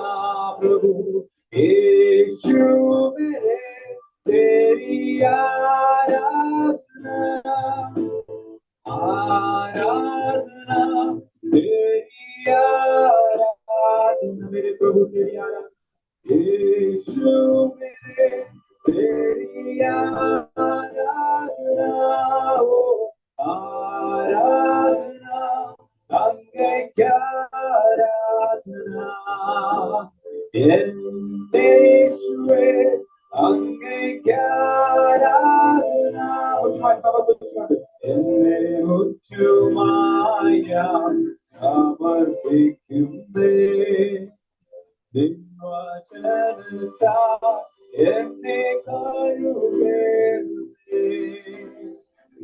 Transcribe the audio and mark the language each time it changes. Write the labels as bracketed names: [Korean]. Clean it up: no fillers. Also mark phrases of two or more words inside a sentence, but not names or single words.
[Hindi] प्रभु यीशु मेरे, तेरी आराधना आराधना तेरी आराधना. मेरे प्रभु तेरी आराधना यीशु मेरे, तेरी आराधना आराधना अंगे क्या आराधना [Malayalam] യേശുവേ അങ്ങേ ആരാധന. എന്നെ മുറ്റുമായി ഞാൻ സമർപ്പിക്കുന്നേ, നിൻവചനത്താൽ എന്നെ കഴുകേണമേ.